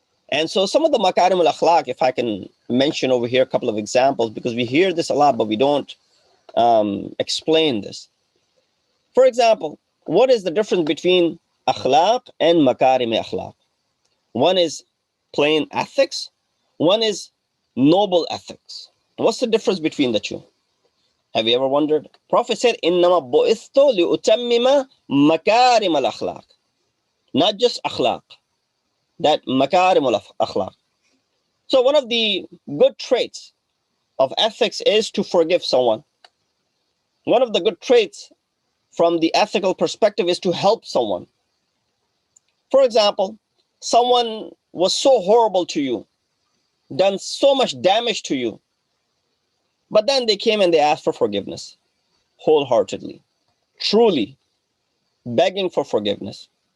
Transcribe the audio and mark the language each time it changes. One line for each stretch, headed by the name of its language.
English: And so some of the makarim al-akhlaq, if I can mention over here a couple of examples, because we hear this a lot, but we don't explain this. For example, what is the difference between akhlaq and makarim akhlaq? One is plain ethics, one is noble ethics. What's the difference between the two? Have you ever wondered? Prophet said,
Arabic: إِنَّمَا بُعِثْتُ لِأُتَمِّمَ مَكَارِمَ الْأَخْلَاقِ.
English: Not just akhlaq, that makarim al-akhlaq. So one of the good traits of ethics is to forgive someone. One of the good traits from the ethical perspective is to help someone. For example, someone was so horrible to you, done so much damage to you, but then they came and they asked for forgiveness, wholeheartedly, truly, begging for forgiveness.